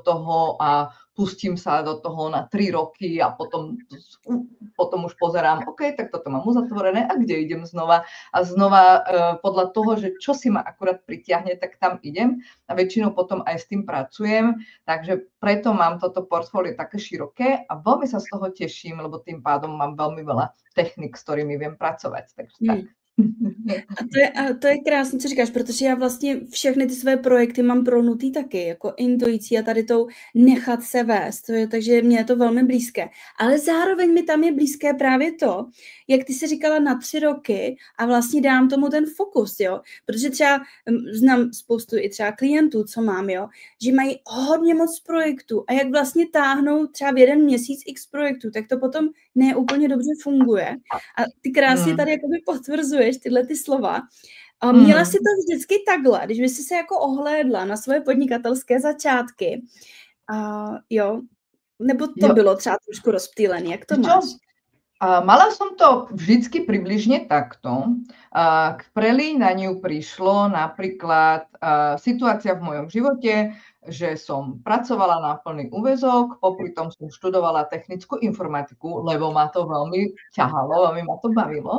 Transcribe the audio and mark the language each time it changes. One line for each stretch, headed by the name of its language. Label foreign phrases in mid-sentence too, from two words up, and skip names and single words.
Slovak: toho a pustím sa do toho na 3 roky a potom už pozerám, OK, tak toto mám uzatvorené a kde idem znova a znova podľa toho, že čo si ma akurát pritiahne, tak tam idem a väčšinou potom aj s tým pracujem, takže preto mám toto portfólio také široké a veľmi sa z toho teším, lebo tým pádom mám veľmi veľa technik, s ktorými viem pracovať, takže tak.
Czech: A to je krásné, co říkáš, protože já vlastně všechny ty své projekty mám prolnutý taky, jako intuicí a tady tou nechat se vést, takže mně je to velmi blízké. Ale zároveň mi tam je blízké právě to, jak ty jsi říkala na 3 roky a vlastně dám tomu ten fokus, jo, protože třeba znám spoustu i třeba klientů, co mám, jo, že mají hodně moc projektů a jak vlastně táhnou třeba v 1 měsíc x projektů, tak to potom ne úplně dobře funguje. A ty krásně tady jakoby potvrzuješ tyhle ty slova. A měla si to vždycky takhle, když by si se jako ohlédla na svoje podnikatelské začátky. Jo, nebo to bylo třeba trošku rozptýlené, jak to máš?
Slovak: Mala som to vždycky približne takto. K prelínaniu prišlo napríklad situácia v mojom živote, že som pracovala na plný úväzok, popri tom som študovala technickú informatiku, lebo ma to veľmi ťahalo, veľmi ma to bavilo.